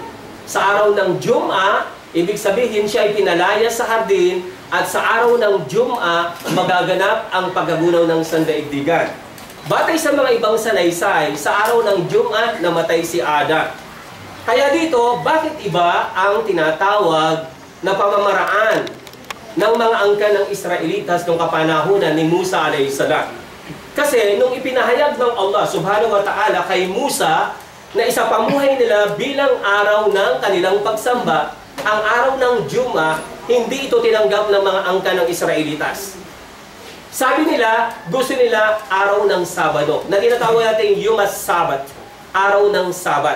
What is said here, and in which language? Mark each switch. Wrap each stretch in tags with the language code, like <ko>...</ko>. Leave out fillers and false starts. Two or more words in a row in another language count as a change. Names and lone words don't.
<tl>Sa araw ng Jum'ah, ibig sabihin siya ay pinalaya sa hardin, at sa araw ng Jum'ah, magaganap ang pagkagunaw ng sandaigdigan. Batay sa mga ibang salaysay, sa araw ng Jum'ah, namatay si Adam. Kaya dito, bakit iba ang tinatawag na pamamaraan ng mga angkan ng Israelitas noong kapanahunan ni Musa</tl> <ar>عليه السلام?</ar> <tl>Kasi nung ipinahayag ng Allah</tl> <ar>سبحانه وتعالى</ar> <tl>kay Musa na isapamuhay nila bilang araw ng kanilang pagsamba, ang araw ng Jum'ah, hindi ito tinanggap ng mga angkan ng Israelitas. Sabi nila, gusto nila araw ng Sabado, na tinatawag natin</tl> <he>יום שבת,</he> <tl>araw ng Sabat.</tl>